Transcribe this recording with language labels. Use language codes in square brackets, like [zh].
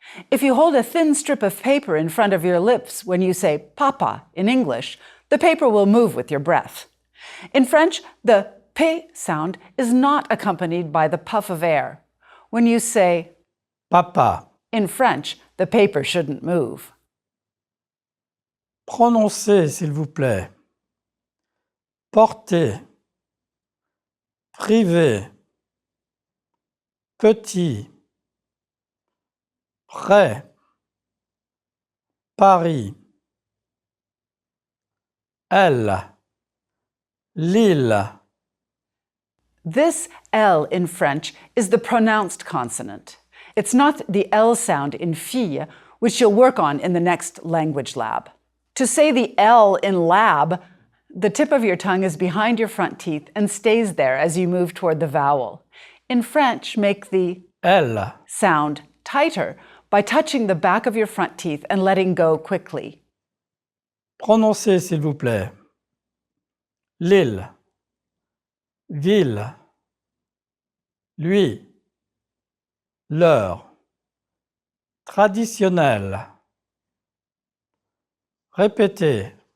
[en] If you hold a thin strip of paper in front of your lips when you say papa in English, the paper will move with your breath. In French, the P sound is not accompanied by the puff of air. When you say [fr] Papa. [en] in French, the paper shouldn't move. [fr] Prononcez, s'il vous plaît. Porter. Privé. Petit. Près. Paris. Elle. Lille. [en] This L in French is the pronounced consonant. It's not the L sound in fille, which you'll work on in the next language lab. To say the L in lab, the tip of your tongue is behind your front teeth and stays there as you move toward the vowel. In French, make the [fr] Elle. [en] sound tighter by touching the back of your front teeth and letting go quickly. [fr] Prononcez, s'il vous plaît. Lille. Ville. Lui. L'heure. Traditionnel. Répétez.